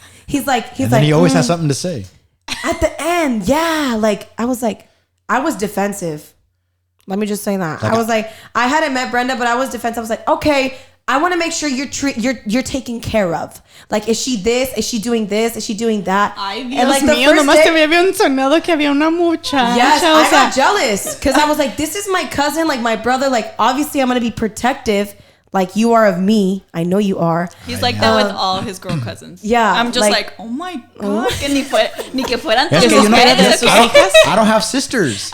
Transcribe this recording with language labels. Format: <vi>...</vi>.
<en>He's like, he always has something to say. At the end, yeah. Like I was defensive. Let me just say that. I was like, I hadn't met Brenda, but I was defensive. I was like, okay, I want to make sure you're taken care of. Like, is she this? Is she doing this? Is she doing that?</en> <es>Ay, Dios like mío, nomás te habían sonado que había una muchacha.</es> <en>Yes, I got jealous because I was like, this is my cousin, like my brother. Like, obviously, I'm gonna be protective, like you are of me. I know you are. He's like that with all his girl cousins. Yeah, I'm just like oh my god,</en> <es>que ni que fueran tus hijas.</es> <en>I don't have sisters.</en>